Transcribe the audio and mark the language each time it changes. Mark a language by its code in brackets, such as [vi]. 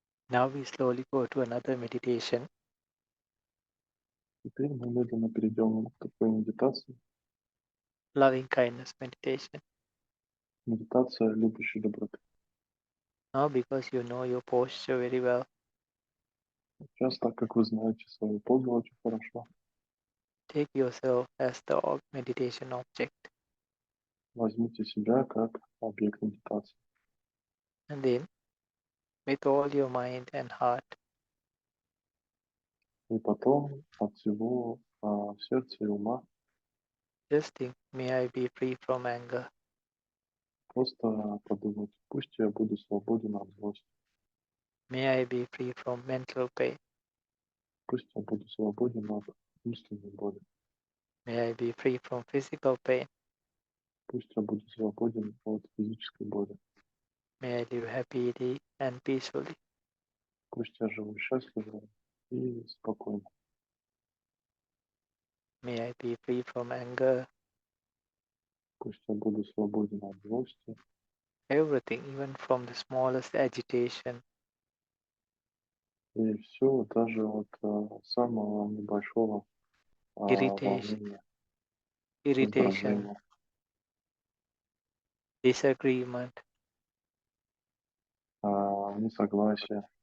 [en] Now we slowly go to another meditation. [ru] Теперь мы медленно перейдем к такой медитации. [en] Loving kindness meditation. [ru] Медитация любящей доброты. [en] Now because you know your posture very well, [ru] Сейчас, так как вы знаете свою позу очень хорошо, [en] take yourself as the meditation object. [ru] возьмите себя как объект медитации. [en] And then, with all your mind and heart, [ru] И потом от всего сердца и ума [en] just think, may I be free from anger. [ru] Просто подумать, пусть я буду свободен от злости, [en] May I be free from mental pain. [ru] пусть я буду свободен от умственной боли, [en] May I be free from physical pain. [ru] пусть я буду свободен от физической боли, [en] May I live happily and peacefully. [ru] пусть я живу счастливо и спокойно, [en] May I be free from anger. [ru] пусть я буду свободен от злости, [en] Everything, even from the smallest agitation, [ru] и все даже от самого небольшого волнения, [en] irritation, [ru] раздражения, [en] disagreement, [ru] несогласия,